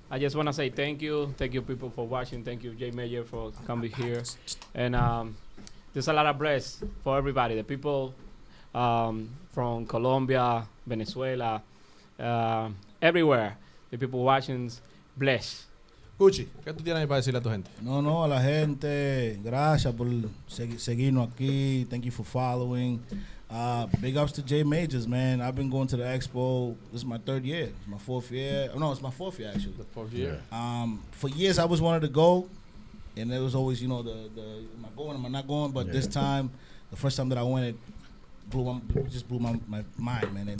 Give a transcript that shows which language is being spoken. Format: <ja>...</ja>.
<en>I just want to say thank you people for watching. Thank you, Jay Mayer, for coming here. And there's a lot of bless for everybody. The people from Colombia, Venezuela, everywhere. The people watching, bless.</en> <es>Gucci, ¿qué tú tienes para decirle a tu gente? No, a la gente, gracias por seguirnos aquí.</es> <en>Thank you for following. Big ups to Jay Majors, man. I've been going to the expo. This is my third year. It's my fourth year. Oh, no, it's my fourth year, actually. The fourth year. For years, I always wanted to go. And there was always, am I going, am I not going? But this time, the first time that I went, it just blew my mind, man.</en>